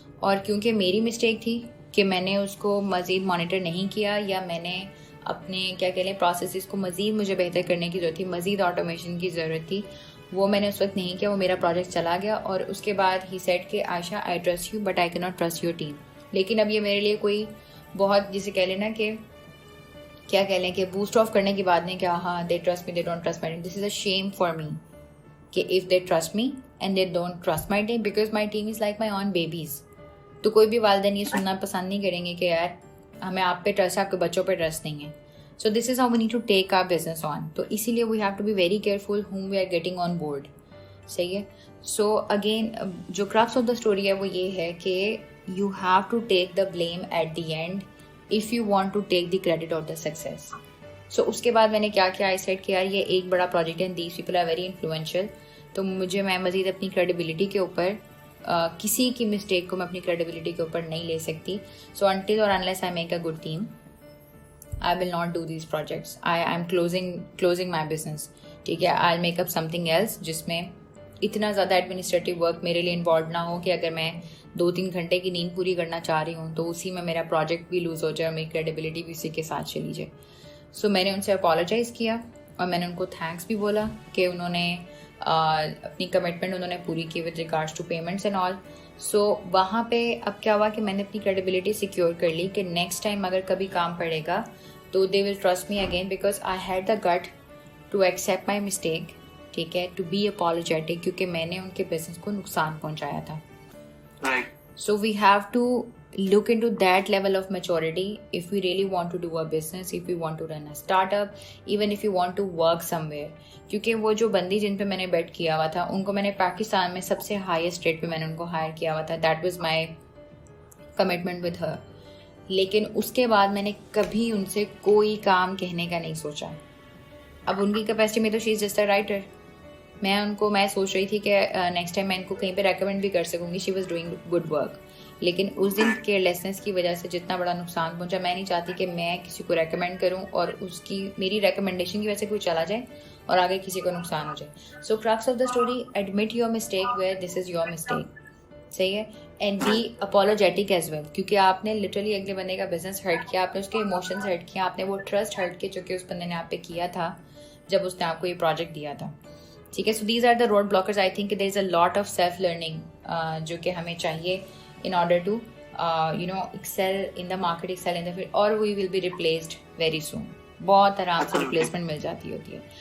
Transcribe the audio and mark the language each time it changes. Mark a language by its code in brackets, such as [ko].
[ur] اور کیونکہ میری مسٹیک تھی کہ میں نے اس کو مزید مانیٹر نہیں کیا, یا میں نے اپنے کیا کہہ لیں پروسیسز کو مزید مجھے بہتر کرنے کی ضرورت تھی, مزید آٹومیشن کی ضرورت تھی, وہ میں نے اس وقت نہیں کیا. وہ میرا پروجیکٹ چلا گیا, اور اس کے بعد ہی سیٹ کہ عائشہ [en] I trust you but I کی not trust your team. [ur] لیکن اب یہ میرے لیے کوئی بہت جسے کہہ لینا کہ کیا کہہ لیں کہ بوسٹ آف کرنے کی بات نہیں کہ ہاں [en] They trust me they don't trust my team. This is a shame for me کہ if they trust me and they don't trust my team, because my team is like my own babies. [ur] تو کوئی بھی والدین یہ سننا پسند نہیں کریں گے کہ یار ہمیں آپ پہ ٹرسٹ ہے, آپ کے بچوں پہ ٹرسٹ نہیں ہے. [en] So this is how we need to take our business on. [ur] تو اسی لیے [en] we have to be very careful whom we are getting on board. [ur] صحیح ہے. [en] So again جو crux of the story [ur] ہے وہ یہ ہے کہ [en] you have to take the blame at the end if you want to take the credit of the success. [ur] سو اس کے بعد میں نے کیا کیا, آئی سیٹ کہ یار یہ ایک بڑا پروجیکٹ ہے, [en] these people are very influential, [ur] تو میں مزید اپنی کریڈیبلٹی کے اوپر کسی کی مسٹیک کو میں اپنی کریڈیبلٹی کے اوپر نہیں لے سکتی. [en] So until اور unless I make a good team, I will not do these projects. I'm closing my business. [ur] ٹھیک ہے, [en] I'll make up something else [ur] جس میں اتنا زیادہ ایڈمنسٹریٹو ورک میرے لیے انوالو نہ ہو کہ اگر میں 2-3 گھنٹے کی نیند پوری کرنا چاہ رہی ہوں تو اسی میں میرا پروجیکٹ بھی لوز ہو جائے اور میری کریڈیبلٹی بھی اسی کے ساتھ چلی جائے. سو میں نے ان سے اپالوجائز کیا اور میں نے ان کو تھینکس بھی بولا کہ انہوں نے اپنی کمٹمنٹ انہوں نے پوری کی [en] With regards to payments and all. [ur] سو وہاں پہ اب کیا ہوا کہ میں نے اپنی کریڈیبلٹی سیکیور کر لی کہ نیکسٹ ٹائم اگر کبھی کام پڑے گا تو [en] They will trust me again, because I had the got to accept my mistake. [ur] ٹھیک ہے, ٹو بی اپالوجیٹک, کیونکہ میں نے ان کے بزنس کو نقصان پہنچایا تھا. [en] So we have to look into that level of maturity if we really want to do a business, if we want to run a startup, even if you want to work somewhere. [ur] کیونکہ وہ جو بندی جن پہ میں نے bat کیا ہوا تھا ان کو میں نے پاکستان میں سب سے ہائیسٹ ریٹ پہ میں نے ان کو ہائر کیا ہوا تھا. [en] That was my commitment with her. [ur] لیکن اس کے بعد میں نے کبھی ان سے کوئی کام کہنے کا نہیں سوچا. اب ان کی کیپیسٹی میں تو [en] She is just a writer. [ur] میں سوچ رہی تھی کہ نیکسٹ ٹائم میں ان کو کہیں پہ ریکمینڈ بھی کر سکوں گی. [en] She was doing good work. [ur] لیکن اس دن کیئر لیسنس کی وجہ سے جتنا بڑا نقصان پہنچا, میں نہیں چاہتی کہ میں کسی کو ریکمینڈ کروں اور اس کی میری ریکمنڈیشن کی وجہ سے کوئی چلا جائے اور آگے کسی کو نقصان ہو جائے. [en] So crux of the story, admit your mistake where this is your mistake. [ur] صحیح ہے, [en] and be apologetic as well, [ur] کیونکہ آپ نے لٹرلی اگلے بندے کا بزنس ہرٹ کیا, آپ نے اس کے ایموشنس ہرٹ کیا, آپ نے وہ ٹرسٹ ہرٹ کیا جو کہ اس بندے نے آپ پہ کیا تھا جب اس نے آپ کو یہ پروجیکٹ دیا تھا. ٹھیک ہے, [en] So these are the road blockers. I think there is a lot of self learning [ur] جو کہ ہمیں چاہیے [en] in order to excel in the market, excel in the field, or we will be replaced very soon. [ur] بہت آرام سے replacement مل جاتی ہوتی ہے.